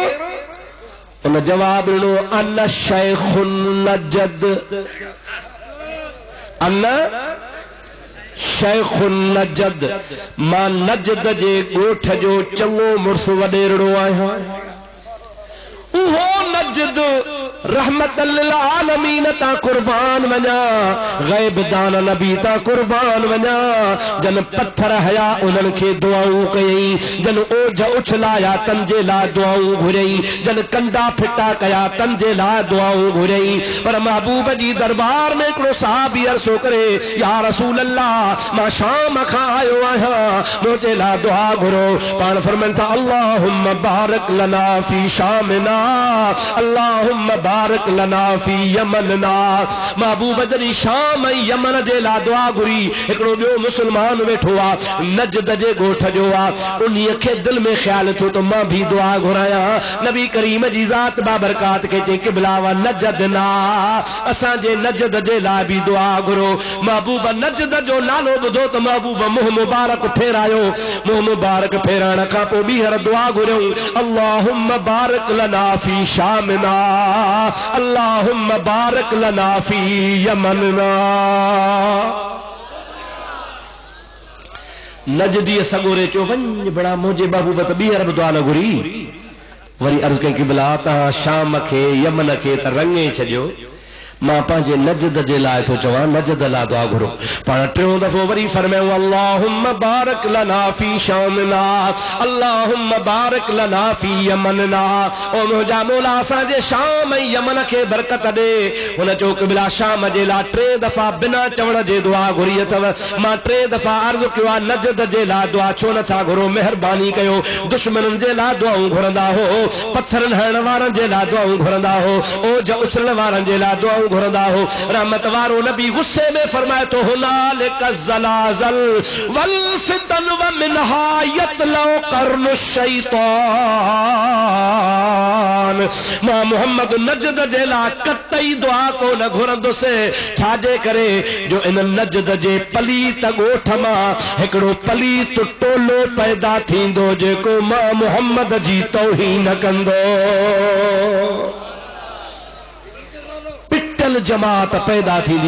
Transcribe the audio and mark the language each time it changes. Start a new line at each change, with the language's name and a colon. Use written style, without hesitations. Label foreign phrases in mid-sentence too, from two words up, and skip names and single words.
Sindhi: उन जवाब ॾिनो
Arabic: أنا شيخ نجد، أنا شيخ نجد,
Sindhi: मां नजद जे ॻोठ जो चङो मुड़ुसु वॾेरड़ो आहियां। उहो नजद
Arabic: رحمة للعالمين
Sindhi: तां कुर्बान वञा, ग़ैब दान नबी तां कुर्बान वञा, जन पत्थर हया उन्हनि खे दुआऊं कयई, जन ओझ उछलाया तन जे लाइ दुआऊं घुरई, जन कंडा फिटा कया तन जे लाइ दुआऊं घुरई। पर महबूब जी दरबार में हिकिड़ो सहाबी अर्ज़ो करे,
Arabic: يا رسول الله,
Sindhi: मां शाम खां आयो आहियां, मुंहिंजे लाइ दुआ घुरो। पाण फरमाइनि था
Arabic: اللهم بارك لنا في شامنا، اللهم بارك لنا في يمننا.
Sindhi: महबूब जॾहिं शाम ऐं यमन जे लाइ दुआ घुरी, हिकिड़ो ॿियो मुस्लमान वेठो आहे, नजद जे ॻोठ जो आहे, उन्हीअ खे दिलि में ख़्यालु थियो त मां बि दुआ घुरायां। नबी करीम जी ज़ात बाबरकात खे चई क़िबला व नजद ना, असांजे नजद जे लाइ बि दुआ घुरो। महबूब नजद जो नालो ॿुधो त महबूब मुंहुं मुबारक फेरायो, मुंहुं मुबारक फेराइण खां पोइ ॿीहर दुआ घुरियऊं,
Arabic: اللهم بارك لنا في شامنا، اللهم بارك لنا في يمننا.
Sindhi: नजदीअ सगोरे चयो वञ बड़ा मुंहिंजे महबूब त ॿीहर बि दुआ न घुरी। वरी अर्ज़ कई क़िबला तव्हां शाम खे यमन खे त रंगे छॾियो, मां पंहिंजे नजद जे लाइ थो चवां, नजद लाइ दुआ घुरो। पाण टियों दफ़ो वरी फरमायूं
Arabic: اللهم بارك لنا في شامنا، اللهم بارك لنا في يمننا.
Sindhi: ओ मुंहिंजा मौला असांजे शाम ऐं यमन खे बरकत ॾे। हुन चयो क़िबला शाम जे लाइ 3 दफ़ा बिना चवण जे दुआ घुरी अथव। मां 3 दफ़ा अर्ज़ कयो आहे नजद जे लाइ दुआ छो नथा घुरो? महिरबानी कयो, दुश्मननि जे लाइ दुआऊं घुरंदा हो, पत्थरनि हणण वारनि जे लाइ दुआऊं घुरंदा हो, ओझ उछलण वारनि जे लाइ दुआऊं घुरंदा हो। रहमत वारो नबी गुस्से में फरमाए तो
Arabic: هنالك الزلازل والفتن ومنها يطلع قرن الشيطان.
Sindhi: मां मोहम्मद नजद जेला कतई दुआ को न घुरंदुसि छाजे करे जो इन नजद जे पलीत ॻोठ मां हिकिड़ो पलीत टोलो पैदा थींदो जेको मां मोहम्मद जी तौहीन कंदो। पिटल जमात पैदा थींदी।